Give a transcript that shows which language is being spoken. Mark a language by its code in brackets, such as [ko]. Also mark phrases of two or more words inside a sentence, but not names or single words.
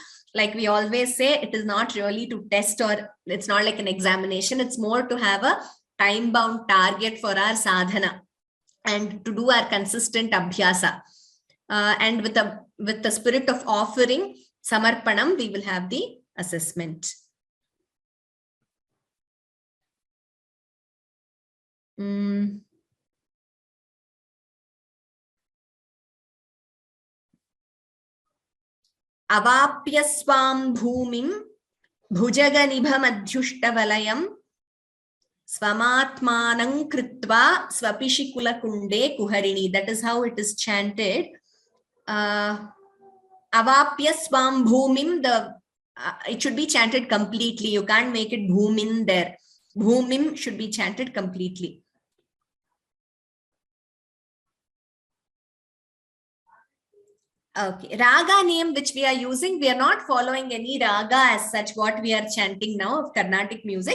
[en] Like we always say, it is not really to test, or it's not like an examination. It's more to have a time-bound target for our sadhana and to do our consistent abhyasa. And with the spirit of offering, samarpanam, we will have the assessment. [sa] Avapya swam bhumim bhujaganibhamadhyushtavallayam Swamatmanam kritva swapishikula kunde kuharini. [en] That is how it is chanted. [sa] Avapya swam bhumim, [en] it should be chanted completely. You can't make it bhumin there. Bhumim should be chanted completely. Okay, raga name which we are using, we are not following any raga as such, what we are chanting now of Carnatic music.